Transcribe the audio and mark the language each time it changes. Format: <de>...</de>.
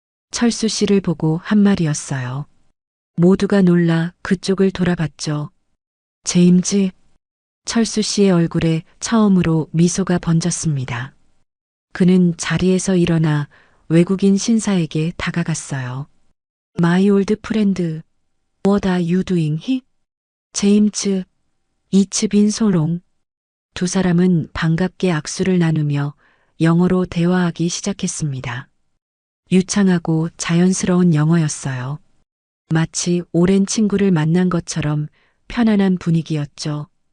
<ko>철수 씨를 보고 한 말이었어요. 모두가 놀라 그쪽을 돌아봤죠. 제임즈. 철수 씨의 얼굴에 처음으로 미소가 번졌습니다. 그는 자리에서 일어나 외국인 신사에게 다가갔어요.</ko> <en>My old friend, what are you doing here? 제임즈, 이츠빈 소롱.</en> <ko>두 사람은 반갑게 악수를 나누며 영어로 대화하기 시작했습니다. 유창하고 자연스러운 영어였어요. 마치 오랜 친구를 만난 것처럼 편안한 분위기였죠.</ko>